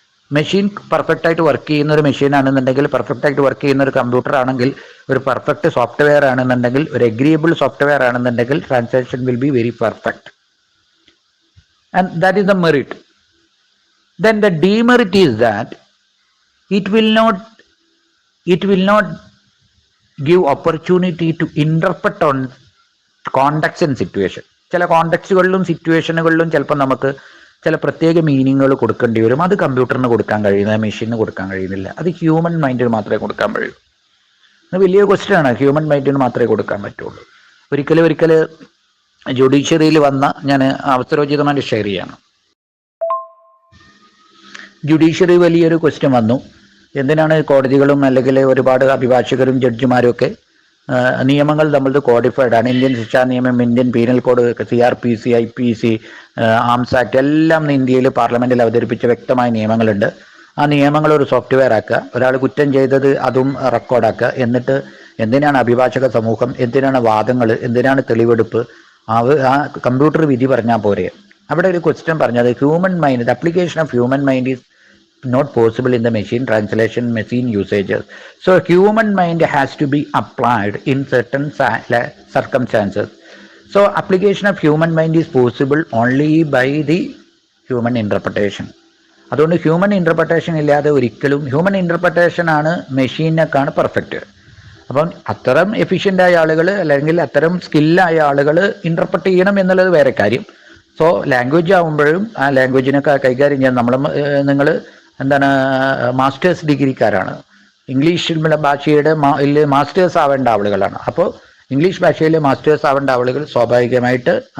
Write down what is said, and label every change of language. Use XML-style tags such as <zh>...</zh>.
<ml>Machine perfect ആയിട്ട് work ചെയ്യുന്ന ഒരു മെഷീൻ ആണെന്നുണ്ടെങ്കിൽ, പെർഫെക്റ്റ് ആയിട്ട് വർക്ക് ചെയ്യുന്ന ഒരു കമ്പ്യൂട്ടർ ആണെങ്കിൽ, ഒരു പെർഫെക്റ്റ് സോഫ്റ്റ്വെയർ ആണെന്നുണ്ടെങ്കിൽ, ഒരു എഗ്രിയബിൾ സോഫ്റ്റ്വെയർ ആണെന്നുണ്ടെങ്കിൽ</ml> <en>Translation will be very perfect. And that is the merit. Then the demerit is that it will not give opportunity to interpret on context and situation.</en> <ml>ചില കോണ്ടെക്സ്റ്റുകളിലും സിറ്റുവേഷനുകളിലും ചിലപ്പോൾ നമുക്ക് ചില പ്രത്യേക മീനിങ്ങുകൾ കൊടുക്കേണ്ടി വരും. അത് കമ്പ്യൂട്ടറിന് കൊടുക്കാൻ കഴിയുന്നത് മെഷീനിന് കൊടുക്കാൻ കഴിയുന്നില്ല. അത് ഹ്യൂമൻ മൈൻഡിന് മാത്രമേ കൊടുക്കാൻ കഴിയൂ. അത് വലിയ ക്വസ്റ്റ്യൻ ആണ്. ഹ്യൂമൻ മൈൻഡിന് മാത്രമേ കൊടുക്കാൻ പറ്റുള്ളൂ. ഒരിക്കൽ ജുഡീഷ്യറിയിൽ വന്ന ഞാൻ അവസരോചിതമായിട്ട് ഷെയർ ചെയ്യാണ്. ജുഡീഷ്യറി വലിയൊരു ക്വസ്റ്റ്യൻ വന്നു. എന്തിനാണ് കോടതികളും അല്ലെങ്കിൽ ഒരുപാട് അഭിഭാഷകരും ജഡ്ജിമാരും ഒക്കെ നിയമങ്ങൾ തമ്മിൽ കോഡിഫൈഡ് ആണ്. ഇന്ത്യൻ ശിക്ഷാ നിയമം, Indian penal code, CRPC, IPC, arms act എല്ലാം ഇന്ത്യയിൽ പാർലമെന്റിൽ അവതരിപ്പിച്ച വ്യക്തമായ നിയമങ്ങളുണ്ട്. ആ നിയമങ്ങൾ ഒരു സോഫ്റ്റ്വെയർ ആക്കുക, ഒരാൾ കുറ്റം ചെയ്തത് അതും റെക്കോർഡാക്കുക. എന്നിട്ട് എന്തിനാണ് അഭിഭാഷക സമൂഹം, എന്തിനാണ് വാദങ്ങൾ, എന്തിനാണ് തെളിവെടുപ്പ്, ആ കമ്പ്യൂട്ടർ വിധി പറഞ്ഞാൽ പോരെ. അവിടെ ഒരു ക്വസ്റ്റ്യൻ പറഞ്ഞത്</ml> <en>Human mind, the application of human mind is not possible in the machine translation, machine usages. So human mind has to be applied in certain circumstances. So application of human mind is possible only by the human interpretation.</en> <ml>അതുകൊണ്ട് human interpretation ഇല്ലാതെ ഒരിക്കലും, human interpretation ആണ് മെഷീനേക്കാണ് perfect. അപ്പം അത്തരം efficient ആയ ആളുകൾ അല്ലെങ്കിൽ അത്തരം സ്കില്ലായ ആളുകൾ ഇൻ്റർപ്രറ്റ് ചെയ്യണം എന്നുള്ളത് വേറെ കാര്യം. സോ ലാംഗ്വേജ് ആകുമ്പോഴും ആ ലാംഗ്വേജിനൊക്കെ കൈകാര്യം ചെയ്യാൻ നിങ്ങൾ എന്താണ് മാസ്റ്റേഴ്സ് ഡിഗ്രിക്കാരാണ്, ഇംഗ്ലീഷ് ഭാഷയുടെ മാസ്റ്റേഴ്സ് ആവേണ്ട ആളുകളാണ്. അപ്പോൾ ഇംഗ്ലീഷ് ഭാഷയിൽ മാസ്റ്റേഴ്സ് ആവേണ്ട ആളുകൾ സ്വാഭാവികമായിട്ട്</ml>